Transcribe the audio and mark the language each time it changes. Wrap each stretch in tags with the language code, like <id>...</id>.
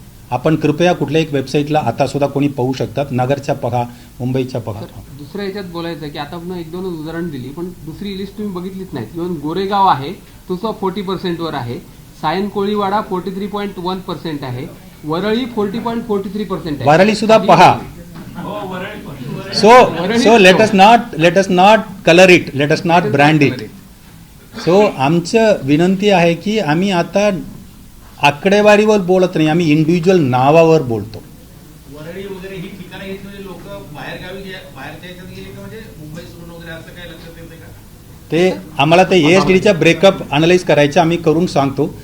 <mr>आपण कृपया कुठल्या एक वेबसाईटला आता सुद्धा कोणी पाहू शकतात, नगरच्या पहा, मुंबईच्या पहा. दुसऱ्या याच्यात बोलायचं की आता आपण 1-2 उदाहरण दिली, पण दुसरी लिस्ट तुम्ही बघितलीच नाहीत. इव्हन गोरेगाव आहे तो 40% वर आहे, सायन कोळीवाडा 43.1% आहे, वरळी 40.43% आहे. वरळी सुद्धा पहा.</mr> <en>So let us not color it, let us not brand it.</en> <mr>So आमचं विनंती आहे की आम्ही आता आकडेवारीवर बोलत नाही, आम्ही इंडिव्हिज्युअल नावावर बोलतो. वरळी वगैरे ही ठिकाणं घेतली म्हणजे लोक बाहेरच्या याच्यात गेले का, म्हणजे मुंबई सोडून वगैरे असं काय लक्षात येते का? ते आम्हाला ते ASDDच्या ब्रेकअप अनालाइज करायचं, आम्ही करून सांगतो.</mr>